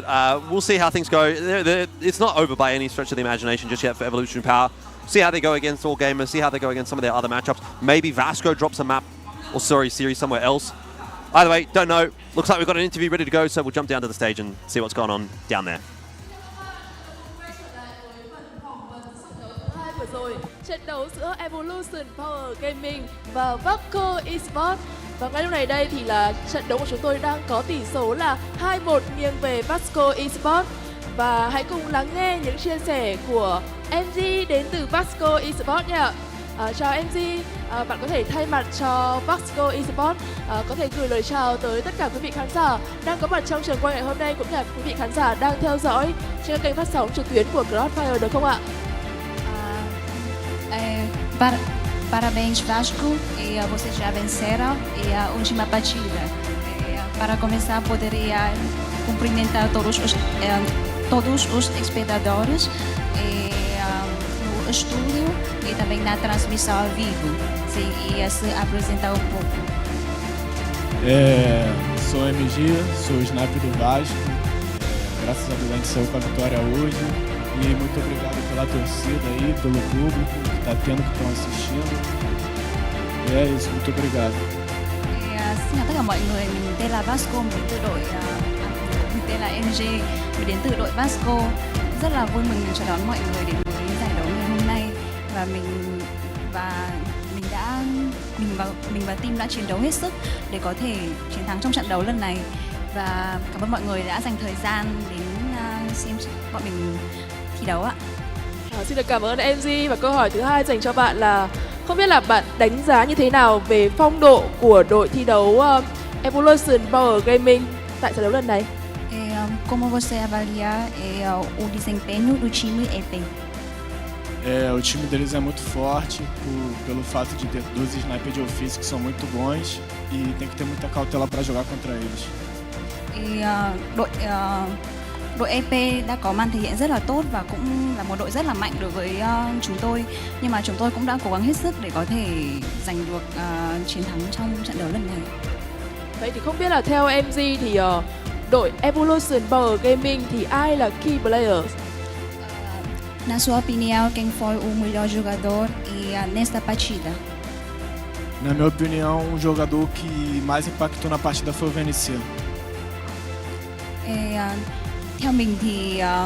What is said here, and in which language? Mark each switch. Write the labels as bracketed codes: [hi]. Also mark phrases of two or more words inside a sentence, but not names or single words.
[en] We'll see how things go. It's not over by any stretch of the imagination just yet for Evolution Power. See how they go against All Gamers, see how they go against some of their other matchups. Maybe Vasco drops a map, or series somewhere else. Either way, don't know. Looks like we've got an interview ready to go, so we'll jump down to the stage and see what's going on down there. [vi] Trận đấu giữa Evolution Power Gaming và Vasco Esports. Và ngay lúc này đây thì là trận đấu của chúng tôi đang có tỷ số là 2-1 nghiêng về Vasco Esports. Và hãy cùng lắng nghe những chia sẻ của MG đến từ Vasco Esports nha. Chào MG, bạn có thể thay mặt cho Vasco Esports có thể gửi lời chào tới tất cả quý vị khán giả đang có mặt trong trường quay ngày hôm nay, cũng như là quý vị khán giả đang theo dõi trên các kênh phát sóng trực tuyến của CrossFire, được không ạ? [pt] Parabéns, Vasco, e vocês já venceram a última partida. Para começar, poderia cumprimentar todos os espectadores no estúdio e também na transmissão ao vivo. E se apresentar um pouco. Sou MG, sou o sniper do Vasco. Graças a Deus a gente saiu com a vitória hoje. E muito obrigado pela torcida aí, pelo público que está tendo, que estão assistindo. E é isso, muito obrigado. [vi] Xin chào tất cả mọi người, mình tên là Vasco, mình từ đội mình tên là MG, mình đến từ đội Vasco. Rất là vui mừng chào đón mọi người đến với giải đấu ngày hôm nay, và mình và team đã chiến đấu hết sức để có thể chiến thắng trong trận đấu lần này. Và cảm ơn mọi người đã dành thời gian đến xem bọn mình thi đấu ạ. Xin được cảm ơn MG, và câu hỏi thứ hai dành cho bạn là không biết là bạn đánh giá như thế nào về phong độ của đội thi đấu Evolution Power Gaming tại trận đấu lần này? [pt] Como você avalia o desempenho do time EP? O time deles é muito forte pelo fato de ter 2 snipers de ofício que são muito bons e tem que ter muita cautela para jogar contra eles. [vi] Đội EP đã có màn thể hiện rất là tốt và cũng là một đội rất là mạnh đối với chúng tôi, nhưng mà chúng tôi cũng đã cố gắng hết sức để có thể giành được chiến thắng trong trận đấu lần này. Vậy thì không biết là theo MG thì đội Evolution Power Gaming thì ai là [en] key players? [pt] Na sua opinião, quem foi o melhor jogador nesta partida? Na minha opinião, jogador que mais impactou na partida foi o VNC. [vi] Theo mình thì